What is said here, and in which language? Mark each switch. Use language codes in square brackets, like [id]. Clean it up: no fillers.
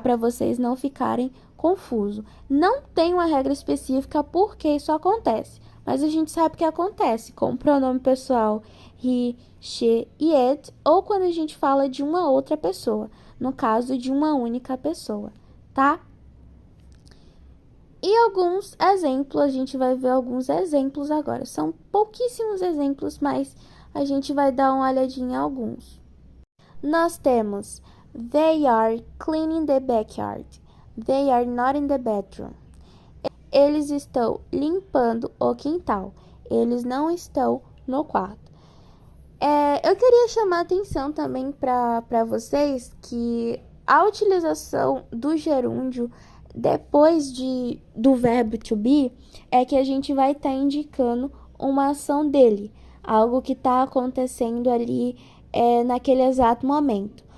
[pt] Para vocês não ficarem confusos. Não tem uma regra específica por que isso acontece, mas a gente sabe que acontece com o pronome pessoal he, she e it, ou quando a gente fala de uma outra pessoa, no caso de uma única pessoa, tá? E alguns exemplos, a gente vai ver alguns exemplos agora. São pouquíssimos exemplos, mas a gente vai dar uma olhadinha em alguns. Nós temos [en] they are cleaning the backyard. They are not in the bedroom. [pt] Eles estão limpando o quintal. Eles não estão no quarto. Eu queria chamar a atenção também para vocês que a utilização do gerúndio depois do verbo to be é que a gente vai estar indicando uma ação dele, algo que está acontecendo ali naquele exato momento.